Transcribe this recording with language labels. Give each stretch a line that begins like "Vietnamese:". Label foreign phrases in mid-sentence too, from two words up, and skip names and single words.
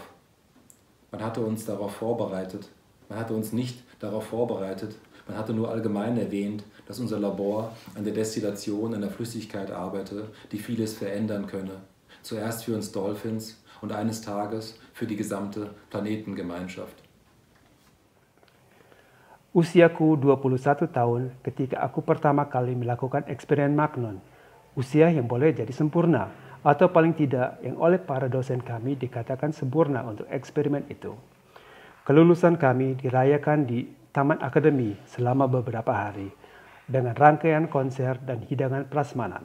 German: Man hatte uns darauf vorbereitet, man hatte uns nicht darauf vorbereitet, man hatte nur allgemein erwähnt, dass unser Labor an der Destillation einer Flüssigkeit arbeite, die vieles verändern könne. Zuerst für uns Dolphins und eines Tages für die gesamte Planetengemeinschaft.
Indonesian: Usiaku 21 tahun ketika aku pertama kali melakukan eksperimen magnon. Usia yang boleh jadi sempurna, atau paling tidak yang oleh para dosen kami dikatakan sempurna untuk eksperimen itu. Kelulusan kami dirayakan di Taman Akademi selama beberapa hari, dengan rangkaian konser dan hidangan prasmanan.